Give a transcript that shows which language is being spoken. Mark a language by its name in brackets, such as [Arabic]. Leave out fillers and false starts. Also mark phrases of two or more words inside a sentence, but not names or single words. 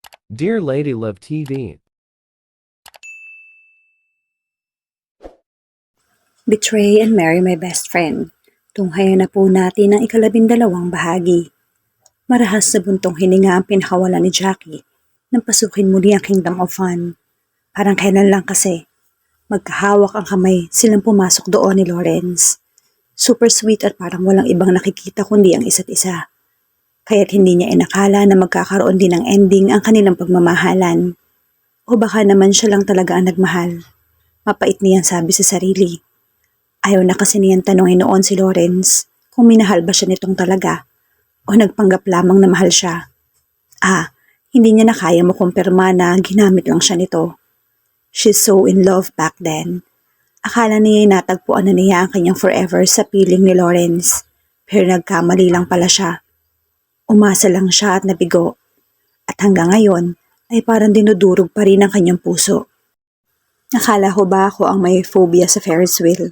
[English] Dear Lady Love TV, Betray and Marry My Best Friend. [Filipino] Tunghayan na po natin ang ika-12 bahagi. Marahas sa buntong hininga ang pinakawala ni Jackie nang pasukin muli ang Kingdom of Fun. Parang kailan lang kasi. Magkahawak ang kamay silang pumasok doon ni Lawrence. [English] Super sweet [Filipino] at parang walang ibang nakikita kundi ang isa't isa. Kaya't hindi niya inakala na magkakaroon din ng ending ang kanilang pagmamahalan. O baka naman siya lang talaga ang nagmahal. Mapait niyang sabi sa sarili. Ayaw na kasi niyang tanongin noon si Lawrence kung minahal ba siya nitong talaga o nagpanggap lamang na mahal siya. Hindi niya na kaya makumpirma na ginamit lang siya nito. [English] She's so in love back then. [Filipino] Akala niya natagpuan na niya ang kanyang forever sa piling ni Lawrence, pero nagkamali lang pala siya. Umasa lang siya at nabigo. At hanggang ngayon ay parang dinudurog pa rin ang kanyang puso. Nakala ko ba ako ang may phobia sa [English] Ferris wheel?